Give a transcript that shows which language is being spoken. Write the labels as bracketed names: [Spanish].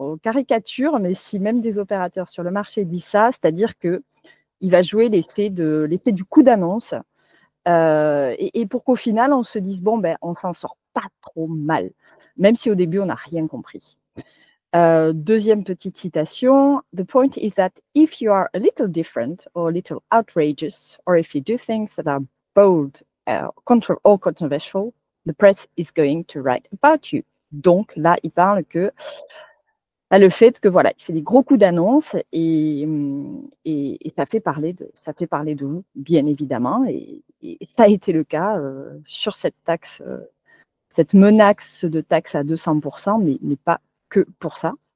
[French] Caricature, mais si même des opérateurs sur le marché disent ça, c'est-à-dire qu'il va jouer l'effet du coup d'annonce et pour qu'au final, on se dise, bon, on s'en sort pas trop mal, même si au début, on n'a rien compris. Deuxième petite citation. [English] The point is that if you are a little different or a little outrageous, or if you do things that are bold or controversial, the press is going to write about you. [French] Donc là, il parle que le fait que voilà, il fait des gros coups d'annonce et ça fait parler de vous, bien évidemment, et ça a été le cas sur cette taxe cette menace de taxes à 200%, mais pas que pour ça.